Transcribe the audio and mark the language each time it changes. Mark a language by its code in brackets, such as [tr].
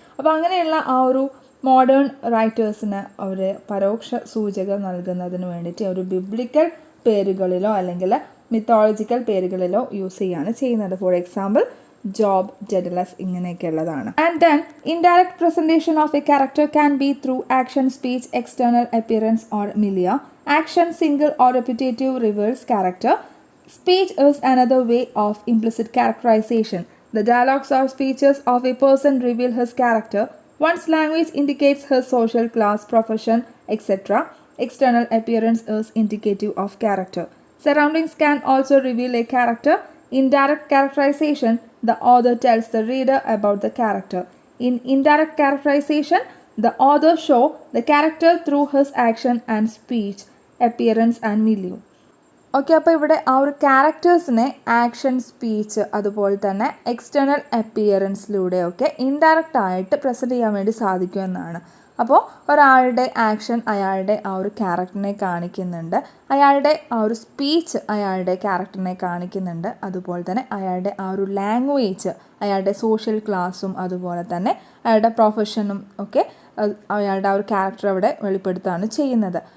[ml] അപ്പോൾ അങ്ങനെയുള്ള ആ ഒരു മോഡേൺ റൈറ്റേഴ്സിന് അവർ പരോക്ഷ സൂചക നൽകുന്നതിന് വേണ്ടിയിട്ട് ഒരു ബിബ്ലിക്കൽ പേരുകളിലോ അല്ലെങ്കിൽ മിത്തോളജിക്കൽ പേരുകളിലോ യൂസ് ചെയ്യുകയാണ് ചെയ്യുന്നത്. For example job, ഡെഡലസ്, ഇങ്ങനെയൊക്കെയുള്ളതാണ്. [en] And then indirect presentation of a character can be through action, speech, external appearance or milieu. [ml] Action, single or [en] repetitive, reveals character. Speech is another way of implicit characterization. The dialogues or speeches of a person reveal his character. One's language indicates his social class, profession, etc. External appearance is indicative of character. Surroundings can also reveal a character. In direct characterization, the author tells the reader about the character. In indirect characterization, the author shows the character through his action and speech, appearance and milieu. [ml] Okay, അപ്പോൾ ഇവിടെ ആ ഒരു ക്യാരക്ടേഴ്സിനെ action, speech, അതുപോലെ തന്നെ external അപ്പിയറൻസിലൂടെയൊക്കെ indirect ആയിട്ട് present ചെയ്യാൻ വേണ്ടി സാധിക്കുമെന്നാണ്. അപ്പോൾ ഒരാളുടെ ആക്ഷൻ അയാളുടെ ആ ഒരു ക്യാരക്ടറിനെ കാണിക്കുന്നുണ്ട്, അയാളുടെ ആ ഒരു സ്പീച്ച് അയാളുടെ ക്യാരക്ടറിനെ കാണിക്കുന്നുണ്ട്, അതുപോലെ തന്നെ അയാളുടെ ആ ഒരു ലാംഗ്വേജ് അയാളുടെ സോഷ്യൽ ക്ലാസ്സും അതുപോലെ തന്നെ അയാളുടെ പ്രൊഫഷനും ഒക്കെ അയാളുടെ ആ ഒരു ക്യാരക്ടർ അവിടെ വെളിപ്പെടുത്തുകയാണ് ചെയ്യുന്നത്.